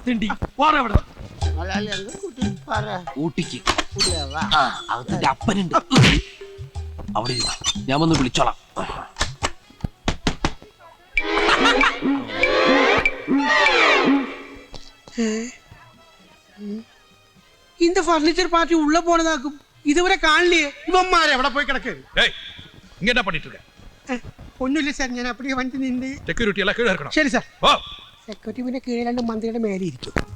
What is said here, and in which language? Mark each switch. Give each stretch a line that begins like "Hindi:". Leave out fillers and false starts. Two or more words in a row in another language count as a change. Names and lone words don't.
Malayalam: തെണ്ടി വാടാ ഇവിടെ. ഊട്ടിക്ക് അതിന്റെ അപ്പനുണ്ട്. അവിടെ ഇരുന്നാ ഞാൻ വന്ന് വിളിച്ചോളാം.
Tamil: இந்த ஃபர்னிச்சர் பார்ட்டி உள்ள போனதாக்கும். இதுவரை காணலையே.
Malayalam: இவன்மாരെ എവിടെ പോയി കിടക്ക്?
Tamil: ஏய், இங்க என்ன பண்ணிட்டு இருக்க?
Malayalam: ഒന്നുമില്ല സാർ, ഞാൻ அப்படியே വണ്ടി നിന്ന്.
Tamil: செக்யூரிட்டி எல்லாம் கீழ இருக்கணும்.
Malayalam: ശരി സാർ. ஓ, സെക്യൂരിറ്റി പിന്നെ കീഴിലാണ്ട് മന്ത്രിയുടെ മേലെ ഇരിക്കും.